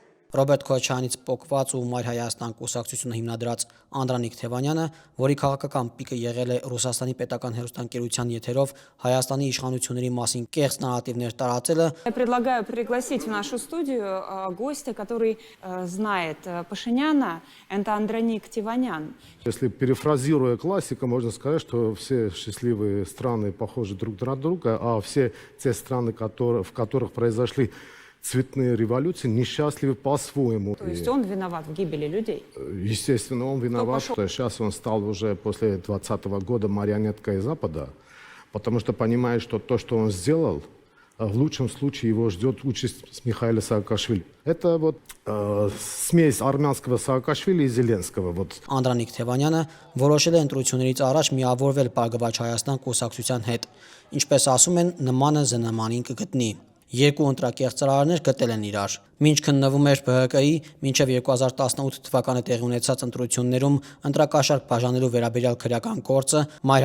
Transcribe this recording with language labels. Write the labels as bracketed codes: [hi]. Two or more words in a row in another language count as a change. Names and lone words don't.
[hy] Ռոբերտ Քոչարյանից պոկված ու Մայր Հայաստան կուսակցությունը հիմնադրած Անդրանիկ Թևանյանը, որի քաղաքական պիկը եղել է Ռուսաստանի պետական հեռուստաընկերության եթերով Հայաստանի իշխանությունների մասին կեղծ նարատիվներ տարածելը, [ru] Я предлагаю пригласить в нашу студию гостя, который знает Пашиняна, это Андроник Теванян. Если перефразируя классика, можно сказать, что все счастливые страны похожи друг на друга, а все те страны, в которых произошли цветные революции, несчастливы по-своему. То есть он виноват в гибели людей? Естественно, он виноват, что сейчас он стал уже после 2020 года марионеткой Запада, потому что понимает, что то, что он сделал, в лучшем случае его ждет участь с Михаила Саакашвили. Это вот смесь армянского Саакашвили и Зеленского. [hy] Անդրանիկ Թևանյանը որոշել է ընտրություններից առաջ միավորվել Բարգավաճ Հայաստան կուսակցության հետ, ինչպես ասում են, նմանը զնմանին կգտնի։ Երկու ընտրակեղծ ծրարներ գտել են իրար։ Մինչ քննվում էր ԲՀԿ-ի, մինչև 2018 թվականը տեղի ունեցած ընտրություններում ընտրակաշառք բաժանելու վերաբերյալ քրեական գործը Մայր